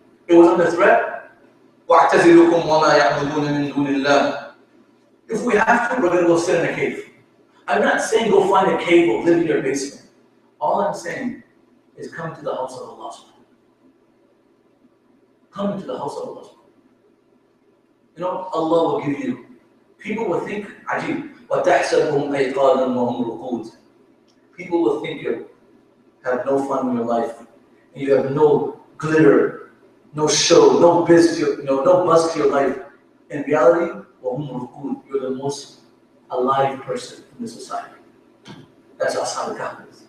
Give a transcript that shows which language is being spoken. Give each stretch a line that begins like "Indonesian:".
English: It was under threat.
Arabic: وَاعْتَزِلُكُمْ وَمَا يَعْبُدُونَ مِن دُونِ اللَّهِ.
English: If we have to, we're going to go sit in a cave. I'm not saying go find a cave or live in your basement. All I'm saying is come to the house of Allah. Come to the house of Allah. You know, Allah will give you. People will think,
Arabic: عجيب, وَتَحْسَبُهُمْ أَيْقَاظًا وَهُمْ رُقُودٌ.
English: People will think you have no fun in your life, and you have no glitter, no show, no buzz to your life. In reality,
Arabic: وَهُمْ رُقُودٌ,
English: you're the most alive person in the society. That's Ashab al-Kahf.